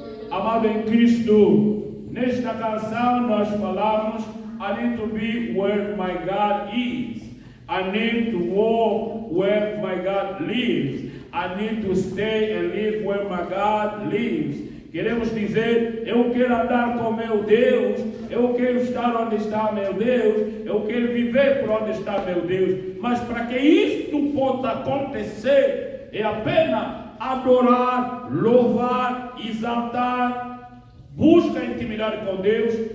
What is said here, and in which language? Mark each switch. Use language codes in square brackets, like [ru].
[pt] Amado em Cristo, nesta canção nós falamos, [en] I need to be where my God is. I need to walk where my God lives. I need to stay and live where my God lives. [pt] Queremos dizer, eu quero andar com meu Deus, eu quero estar onde está meu Deus, eu quero viver por onde está meu Deus. Mas para que isto possa acontecer, é apenas adorar, louvar, exaltar, busca intimidade com Deus.